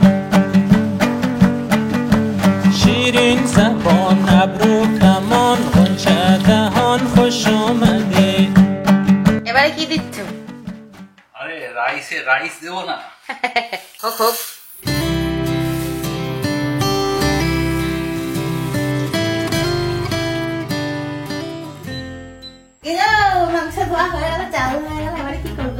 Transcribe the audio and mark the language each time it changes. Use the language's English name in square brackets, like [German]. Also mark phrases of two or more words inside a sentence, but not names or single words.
[Persian] شیرین زبان ابرو کمان غنچه دهان خوش آمدی [Bangla] এবারে কি দিচ্ছ? আরে রাইস দেবো না? হোক হোক। মাংস ধোয়া হয়ে গেল, চাল হয়ে গেল, এবারে কি করবে?